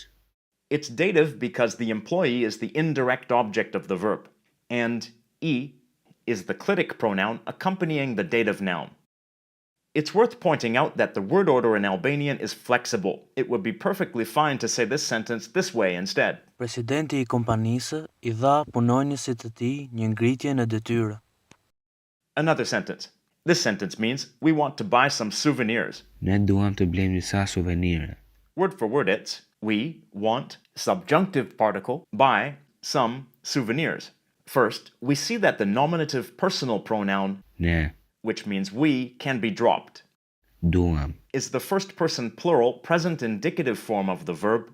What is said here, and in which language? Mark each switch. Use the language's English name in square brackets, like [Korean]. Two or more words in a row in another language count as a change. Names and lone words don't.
[English] It's dative because the employee is the indirect object of the verb, and e is the clitic pronoun accompanying the dative noun. It's worth pointing out that the word order in Albanian is flexible. It would be perfectly fine to say this sentence this way instead. [Albanian] Presidenti i kompanisë I dha punonjësit të tij një ngritje në detyrë. [English] Another sentence. This sentence means we want to buy some souvenirs. [Albanian] Ne duam të blejmë disa suvenire. [English] Word for word, it's we want, subjunctive particle, buy some souvenirs. First, we see that the nominative personal pronoun, [Albanian] Ne. [English] which means we, can be dropped, [Albanian] Duam. [English] is the first person plural present indicative form of the verb,